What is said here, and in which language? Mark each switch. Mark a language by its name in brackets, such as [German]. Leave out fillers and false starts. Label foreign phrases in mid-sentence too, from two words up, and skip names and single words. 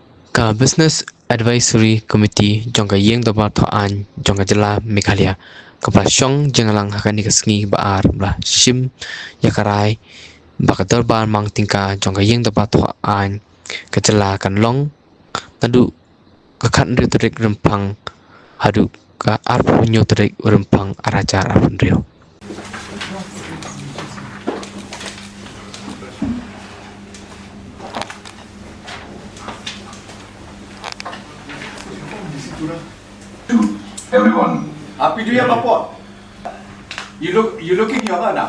[Khasi] Ka Business Advisory Committee jong ka iing dorbar thawain jong ka jylla Meghalaya ka prasyong jengalang hakani kasngi baar bla shim yakarai ba ka dorbar mang tyngka jong ka iing dorbar thawain ka jylla kan long tadu ka khan ri Rupang hadu ka arpu nyo Rupang arajar arpun rio. [English] Everyone. Happy New Year, Papa. You looking younger now.